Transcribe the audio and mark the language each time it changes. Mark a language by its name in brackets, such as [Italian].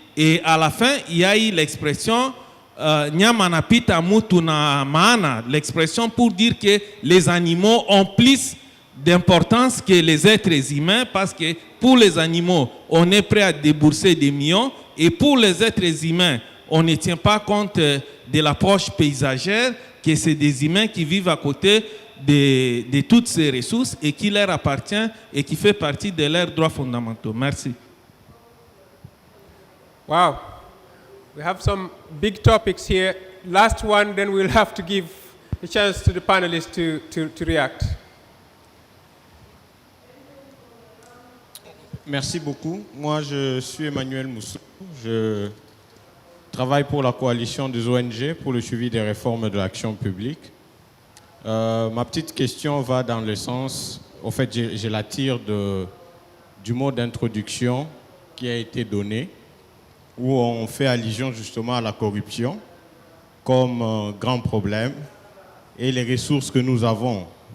[French] Et à la fin, il y a eu l'expression Nyamanapita Mutuna Maana, l'expression pour dire que les animaux ont plus d'importance que les êtres humains, parce que pour les animaux, on est prêt à débourser des millions, et pour les êtres humains, on ne tient pas compte de l'approche paysagère, que c'est des humains qui vivent à côté de toutes ces ressources et qui leur appartient et qui fait partie de leurs droits fondamentaux. Merci. [English] Wow. We have some big topics here. Last one, then we'll have to give a chance to the panelists to react. [French] Merci beaucoup. Moi, je suis Emmanuel Moussou. Je travaille pour la coalition des ONG pour le suivi des réformes de l'action publique. Ma petite question va dans le sens, en fait, je la tire du mot d'introduction qui a été donné, où on fait allusion justement à la corruption comme un grand problème et les ressources que nous avons.